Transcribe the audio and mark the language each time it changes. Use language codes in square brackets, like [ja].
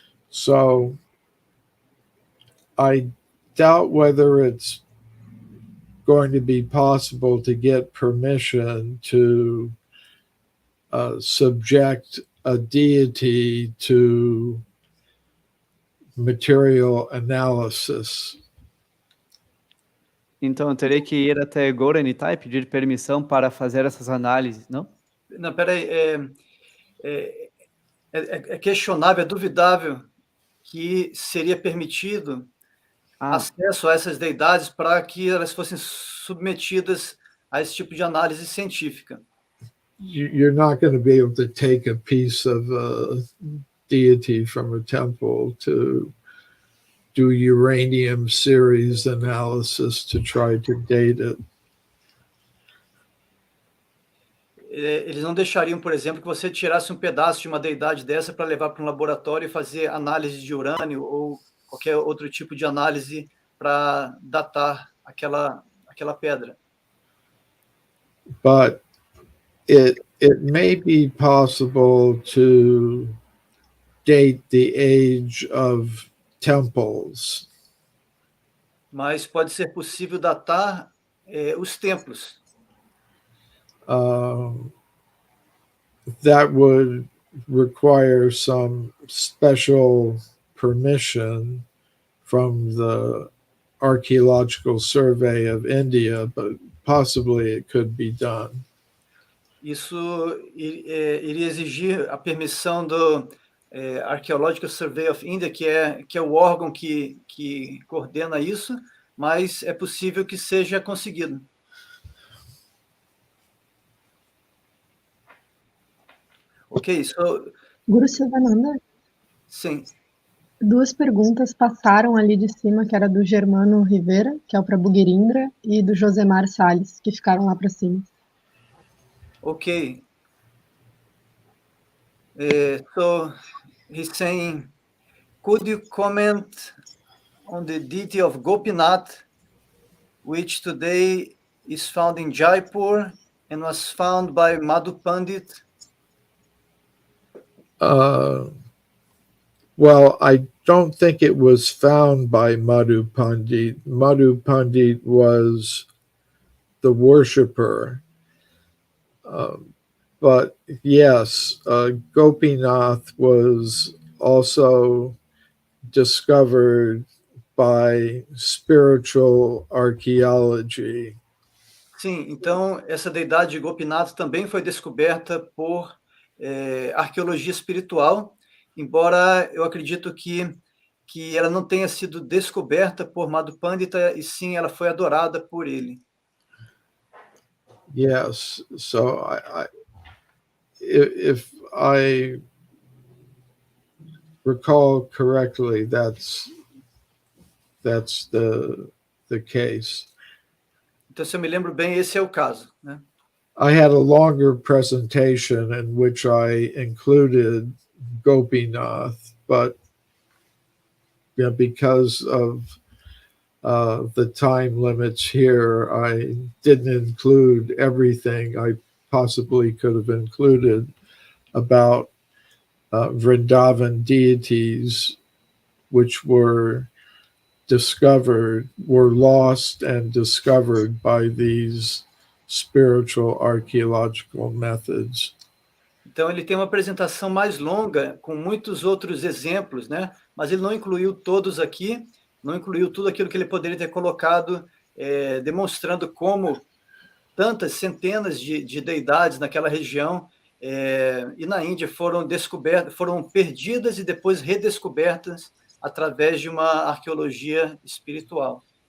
[en] So, I doubt whether it's going to be possible to get permission to subject a deity to material analysis. [pt] Então, eu teria que ir até Gorenetai e pedir permissão para fazer essas análises, não? Não, peraí. É questionável, é duvidável que seria permitido acesso a essas deidades para que elas fossem submetidas a esse tipo de análise científica. [en] You're not going to be able to take a piece of a deity from a temple to do uranium series analysis to try to date it. [pt] Eles não deixariam, por exemplo, que você tirasse um pedaço de uma deidade dessa para levar para um laboratório e fazer análise de urânio ou qualquer outro tipo de análise para datar aquela pedra. [en] But it may be possible to date the age of temples. [pt] Mas pode ser possível datar os templos. [en] That would require some special permission from the Archaeological Survey of India, but possibly it could be done. [pt] Isso iria exigir a permissão do Arqueological Survey of India, que é o órgão que coordena isso, mas é possível que seja conseguido. [en] Ok, so... Guru Sivananda? [pt] Sim. 2 perguntas passaram ali de cima, que era do Germano Rivera, que é o Prabhu Girindra, e do Josemar Salles, que ficaram lá para cima. [en] Ok. So he's saying, could you comment on the deity of Gopinath, which today is found in Jaipur and was found by Madhu Pandit. Well, I don't think it was found by Madhu Pandit. Madhu Pandit was the worshiper. But yes, Gopinath was also discovered by spiritual archaeology. [pt] Sim, então essa deidade de Gopinath também foi descoberta por arqueologia espiritual, embora eu acredito que ela não tenha sido descoberta por Madhupandita, e sim ela foi adorada por ele. [en] Yes, so if I recall correctly, that's the case. [pt] Então, se eu me lembro bem, esse é o caso, né? [en] I had a longer presentation in which I included Gopinath, but because of the time limits here, I didn't include everything I possibly could have included about Vrindavan deities, which were lost and discovered by these spiritual archaeological methods. [pt] Então, ele tem uma apresentação mais longa, com muitos outros exemplos, né? Mas ele não incluiu todos aqui, não incluiu tudo aquilo que ele poderia ter colocado, demonstrando como tantas centenas de deidades naquela região e na Índia foram descobertas, foram perdidas e depois redescobertas através de uma arqueologia espiritual.